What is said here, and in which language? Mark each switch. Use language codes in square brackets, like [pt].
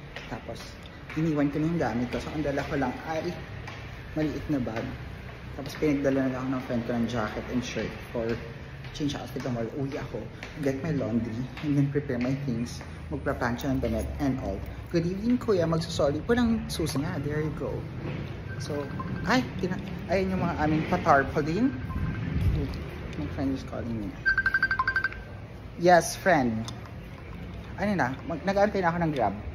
[tl] Tapos, iniwan ko na yung gamit ko. So, ang dala ko lang ay maliit na bag. Tapos, pinagdala na ako ng friend ko ng jacket and shirt [en] for change outfit tomorrow. [tl] Uwi ako, [en] get my laundry, and then prepare my things. [tl] Magplaplansya ng damit and all. [en] Good evening, [tl] kuya. Magsusoli po ng susi nga. [en] There you go. [tl] So, ayun yung mga aming patarpaulin. [en] My friend is calling me. Yes, friend. [tl] Ano na, nag-aantay na ako ng Grab.